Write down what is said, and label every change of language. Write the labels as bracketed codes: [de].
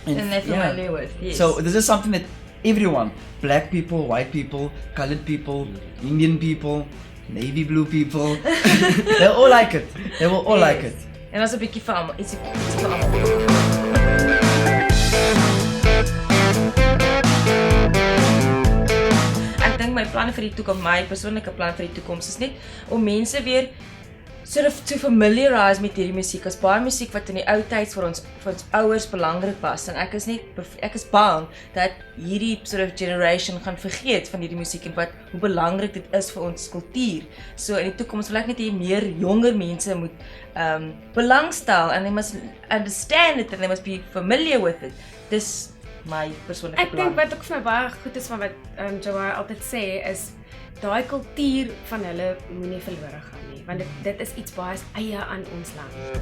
[en] And they're familiar with, yes. So this is something that everyone, black people, white people, colored people, Indian people, navy blue people, they all like it. They will all like it. [af] En ons 'n bietjie vir almal, ietsie vir almal. Ek dink my planne vir die toekoms, my persoonlike plan vir die toekoms is net om mense weer [en] sort of to familiarize [af] met hierdie musiek. As baie musiek wat in die ou tyd vir ons ouers belangrik was en ek is bang dat hierdie [en] sort of generation [af] gaan vergeet van hierdie musiek en hoe belangrik dit is vir ons kultuur. So in die toekoms wil ek net hê meer jonger mense moet belangstel [en] and they must understand it and they must be familiar with it. [af] Dis my persoonlike Ek dink wat ook vir my baie goed is van wat Joa altyd sê is daai kultuur van hulle moenie verlore gaan nie, want dit is iets baie eie aan ons land.